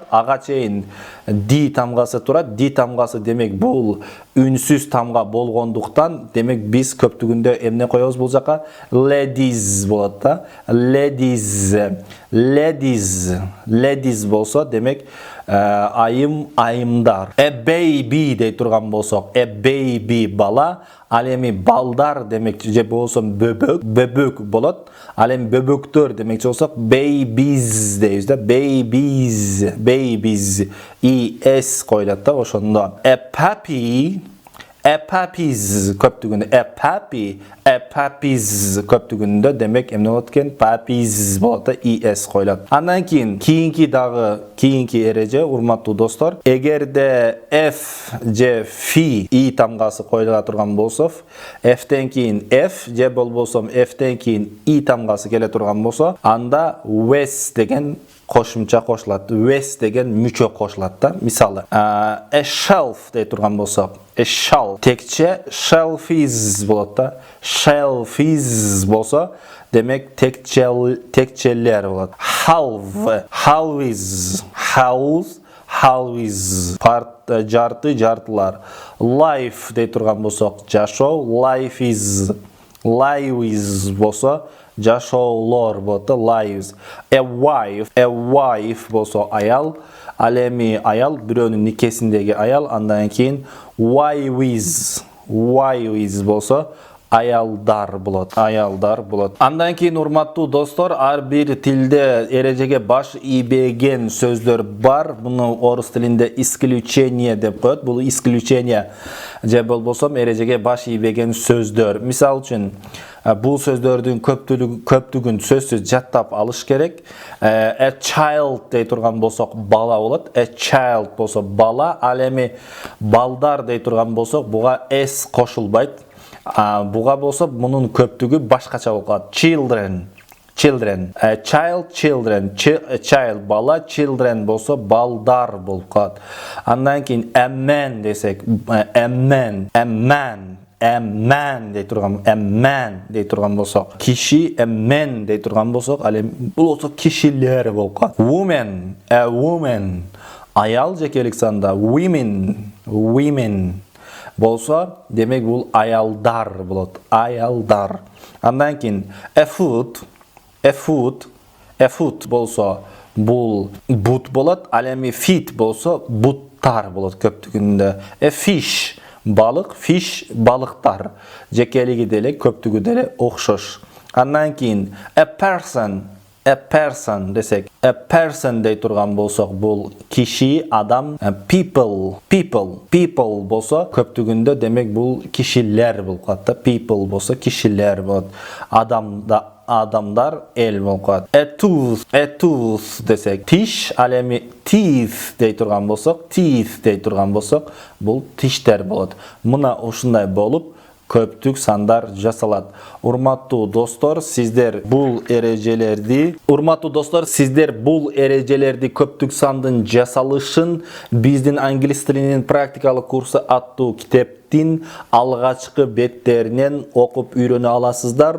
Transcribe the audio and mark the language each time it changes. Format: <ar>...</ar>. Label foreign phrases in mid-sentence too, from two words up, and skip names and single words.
<ky>Ага чейин d тамгасы турат. D тамгасы демек бул үнсүз тамга болгондуктан, демек биз көптүгүндө эмне коебуз бул жака? Ladies болот да. Ladies болсо, демек айымдар.</ky> <en>A baby</en> <ky>дей турган болсок,</ky> <en>a baby</en> <ky>бала, ал эми балдар демекчи же болсо бөбөк болот. Ал эми бөбөктөр демекчи болсок, babies дейбиз да, babies es коюлат да, ошондо.</ky> <en>A puppies</en> <ky>көптүгүндө,</ky> <en>a puppies</en> <ky>көптүгүндө, демек эмне болот экен? Puppies болот да, es коюлат. Андан кийинки эреже, урматтуу достор, эгерде f же fi тамгасы коюла турган болсо, f'тен кийин f же болбосо f'тен кийин тамгасы келе турган болсо, анда wes деген кошумча кошулат. Wes деген мүчө кошулат да. Мисалы,</ky> <en>a shelf</en> <ky>дей турган болсок,</ky> <en>a shelf</en> <ky>текче, shelfies болот да. Shelfies болсо, демек текчелер болот. Halves жарты, жартылар. Life дей турган болсок, жашоо, lives болсо, жашоолор болот, lives.</ky> <en>A wife</en> <ky>болсо аял, ал эми аял бирөөнүн никесиндеги аял. Андан кийин wives болсо аялдар болот. Андан кийин, урматтуу достор, ар бир тилде эрежеге баш ийбеген сөздөр бар. Буну орус тилинде исключение деп коет. Бул исключение же болбосо эрежеге баш ийбеген сөздөр. Мисалы үчүн, Бул сөздөрдүн көптүгүн сөзсүз жаттап алыш керек.</ky> <en>A child</en> <ky>дей турган болсок бала болот.</ky> <en>A child</en> <ky>болсо бала, ал эми балдар дей турган болсок буга s кошулбайт. Буга болсо мунун көптүгү башкача болот.</ky> <en>Children. A child, children.</en> <ky>Child бала, children болсо балдар болуп калат. Андан кийин</ky> <en>a man</en> <ky>десек,</ky> <en>a man</en> <ky>дей турган болсок, киши,</ky> <en>a man</en> <ky>дей турган болсок, ал эми бул болсо кишилер болуп калат.</ky> <en>Woman, a woman.</en> <ky>Аял жекелик санда, women болсо, демек бул аялдар болот. Аялдар. Андан кийин</ky> <en>a foot</en> <ky>болсо бул бут болот, ал эми feet болсо буттар болот көптүгүндө.</ky> <en>A fish</en> <ky>балык, fish балыктар. Жекелиги деле көптүгү деле окшош. Андан кийин</ky> <en>a person</en> <ky>десек,</ky> <en>a person</en> <ky>дей турган болсок бул киши, адам, people болсо көптүгүндө демек бул кишилер болуп калат. People болсо кишилер болот. Адамдар эл болуп калат.</ky> <en>A tooth</en> <ky>десек, тиш, ал эми teeth дей турган болсок, бул тиштер болот. Мына ушундай болуп көптүк сандар жасалат. Урматтуу достор, сиздер бул эрежелерди көптүк сандын жасалышын биздин англис тилинин практикалык курсы аттуу китептин алгачкы беттеринен окуп үйрөнө аласыздар.</ky>